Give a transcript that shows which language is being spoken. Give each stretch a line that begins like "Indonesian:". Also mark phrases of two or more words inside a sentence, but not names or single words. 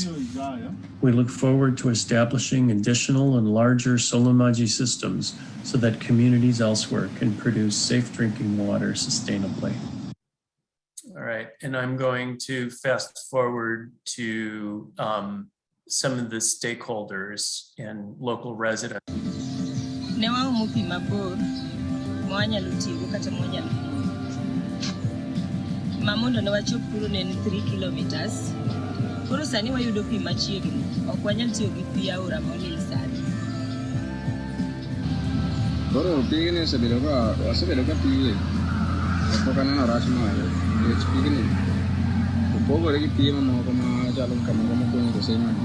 English: We look forward to establishing additional and larger Solomaji systems so that communities elsewhere can produce safe drinking water sustainably. All right, and I'm going to fast forward to some of the stakeholders and local residents.
Luo (Kenya and Tanzania): Ne waumo pi mabor mwanyalo tigo kata mwanyalo mamondo ne wachop kuro ne 3 kilometers. Koro sani wayudo pi machiegni, ok wanyal tiyo gi pi aora molil sani. Koro pigni osebedo ka tiye pok aneno rach mare nikech pigni opogore gi pi mamoko machalo kamoro mokuongo kosemanyo.